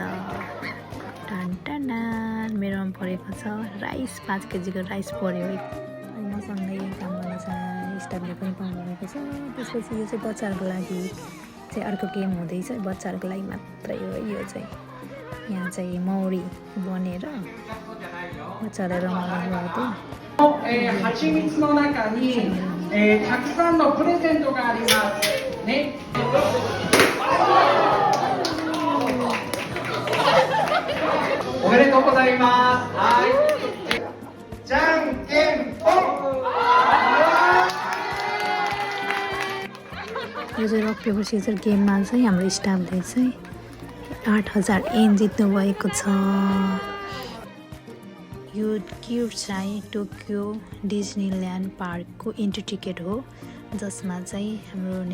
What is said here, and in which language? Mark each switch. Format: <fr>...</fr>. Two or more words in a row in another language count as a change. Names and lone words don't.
<ne>टन्टना मेरोमा परेको छ राइस, 5 केजीको राइस पर्यो। अनि मसँगै काम गर्न चाहिँ स्टाफले पनि पाउनुभएको छ। त्यसपछि यो चाहिँ बच्चाहरूको लागि चाहिँ अर्को गेम हुँदैछ। बच्चाहरूको लागि मात्रै हो यो चाहिँ। यहाँ चाहिँ मौरी बनेर बच्चालाई रमाउनु भएको।</ne> <ja>蜂蜜の中に、たくさんのプレゼントがありますね。おめでとうございます。はい。じゃんけんぽん。</ja> <ne>यो चाहिँ</ne> <en>rock paper scissor</en> <ne>गेममा चाहिँ हाम्रो स्टाफले चाहिँ 8000 येन जित्नु भएको छ। यो गिफ्ट चाहिँ टोकियो डिज्नील्यान्ड पार्कको</ne> <en>entry ticket</en> <ne>हो जसमा चाहिँ हाम्रो</ne>